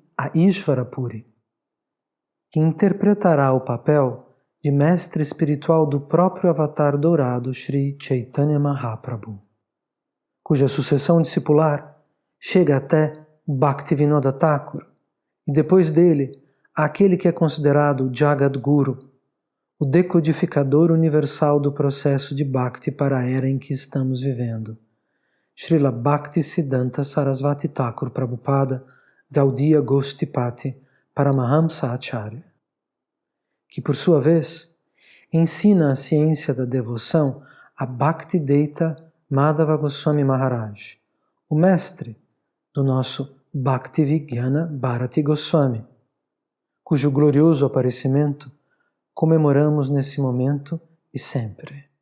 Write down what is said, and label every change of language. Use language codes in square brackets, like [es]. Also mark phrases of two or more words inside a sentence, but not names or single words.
[pt] a Ishvara Puri, que interpretará o papel de mestre espiritual do próprio avatar dourado Sri Chaitanya Mahaprabhu, cuja sucessão discipular chega até Bhaktivinoda Thakur e depois dele aquele que é considerado Jagadguru, o decodificador universal do processo de Bhakti para a era em que estamos vivendo, Srila Bhaktisiddhanta Sarasvati Thakur Prabhupada Gaudiya Goshtipati Paramahamsa Acharya, que por sua vez ensina a ciência da devoção a Bhaktideita Madhava Goswami Maharaj, o mestre do nosso Bhaktivigyana Bharati Goswami, cujo glorioso aparecimento comemoramos nesse momento e sempre.